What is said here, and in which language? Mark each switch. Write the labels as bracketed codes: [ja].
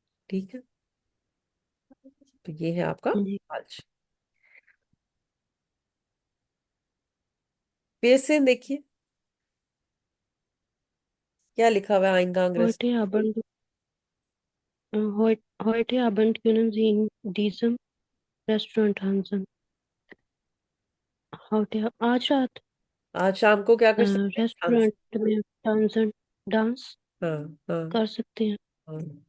[hi] ठीक है। तो ये है आपका जी। फाल्स। फिर से देखिए क्या लिखा हुआ है आइन Congress. [de] Heute Abend, heute Abend können Sie in diesem Restaurant tanzen. [hi] आज रात आज शाम को क्या कर सकते हैं, डांस। रेस्टोरेंट में tanzen डांस हाँ, हाँ, कर सकते हैं। हाँ।